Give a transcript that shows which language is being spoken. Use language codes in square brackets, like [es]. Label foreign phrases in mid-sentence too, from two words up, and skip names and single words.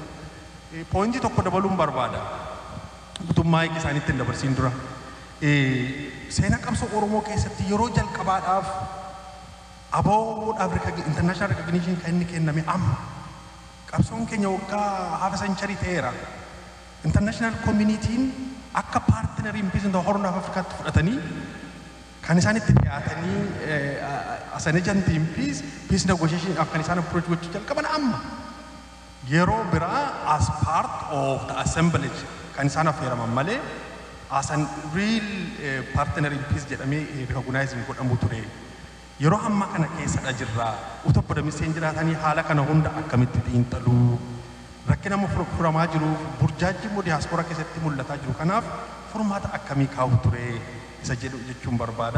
[om] Poointii tokko dabaluun barbaada. Guutummaa eegi isaaniitti hin dabarsiin dura. Seenaa qabsoo Oromoo keessatti yeroo jalqabaadhaaf aboodaaf [en] international recognition [om] kan inni kenname amma. Qabsoon keenya waggaa [en] half century [om] ta'eera. [en] International community'n [om] akka [en] partner in peace in the Horn of Africa [om] fudhatanii kan isaan itti dhiyaatanii [en] as an agent in peace negotiation [om] kan isaan approach gochuu jalqaban amma. Yeroo biraa [en] as part of the assemblage [om] kan isaan affeeraman malee [en] as an real partner in peace [om] jedhamee recognizing godhamu ture. Yeroo amma kana keessadha jirra. Utoo obbo Damiseen jiraatanii haala kana hunda akkamitti xiinxaluu. Rakkina furamaa jiru burjaajii immoo diiyaaspooraa keessatti mul'ataa jiru kanaaf furmaata akkamii kaa'u ture isa jedhu jechuun barbaada.